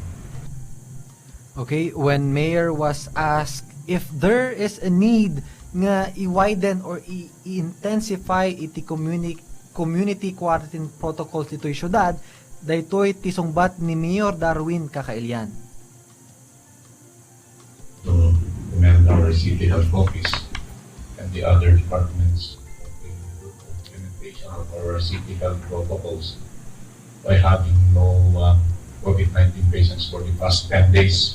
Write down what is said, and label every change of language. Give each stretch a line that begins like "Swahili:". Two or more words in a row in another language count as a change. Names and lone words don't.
English: Okay, when Mayor was asked if there is a need nga i-widen or i-intensify iti community quarantine protocols
Iloko: dito'y syudad, daytoy tisungbat ni Mayor Darwin Kakailian.
English: To commend our City Health Office and the other departments of the implementation of our City Health protocols by having no COVID-19 patients for the past 10 days.